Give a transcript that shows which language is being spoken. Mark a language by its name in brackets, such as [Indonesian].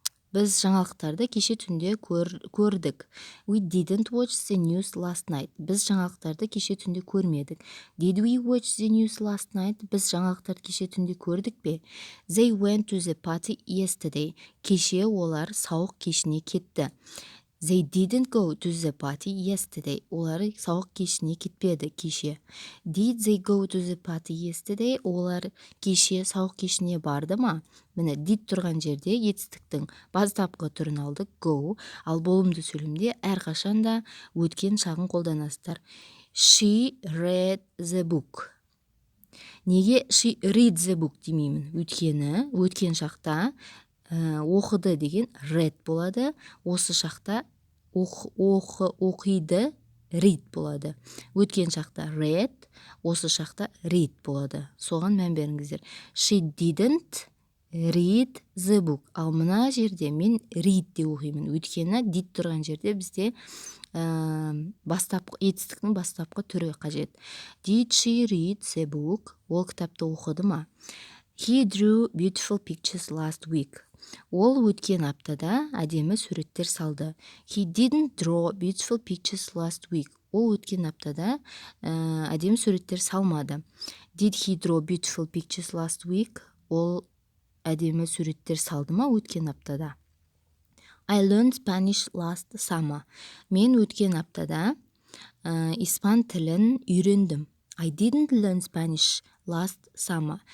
[Kazakh] Біз жаңалықтарды кеше түнде көрдік. [English] We didn't watch the news last night. [Kazakh] Біз жаңалықтарды кеше түнде көрмедік. [English] Did we watch the news last night? [Kazakh] Біз жаңалықтарды кеше түнде көрдік пе? [English] They went to the party yesterday. [Kazakh] Кеше олар сауық кешіне кетті. [English] They didn't go to the party yesterday. [Kazakh] Олар сауық кешіне кетпеді кеше. [English] Did they go to the party yesterday? [Kazakh] Олар кеше сауық кешіне барды ма? Міне, did тұрған жерде етістіктің бастапқы түрін алдық, go, ал болымды сөйлемде әрқашанда өткен шағын қолданасыздар. [English] She read the book. [Kazakh] Неге [English] she read the book [Kazakh] демеймін? Өйткені өткен шақта оқыды деген read болады. Осы шақта оқиды read болады. Өткен шақта read, осы шақта read болады. Соған мән беріңіздер. [English] She didn't read the book. [Kazakh] Ал мына жерде мен read де оқимын. Өйткені did тұрған жерде бізде етістіктің бастапқы түрі қажет. [English] Did she read the book? [Kazakh] Ол кітапты оқыды ма? [English] He drew beautiful pictures last week. [Kazakh] Ол өткен аптада әдемі суреттер салды. [English] He didn't draw beautiful pictures last week. [Kazakh] Ол өткен аптада әдемі суреттер салмады. [English] Did he draw beautiful pictures last week? [Kazakh] Ол әдемі суреттер салды ма өткен аптада? [English] I learned Spanish last summer. [Kazakh] Мен өткен аптада испан тілін үйрендім. [English] I didn't learn Spanish last summer.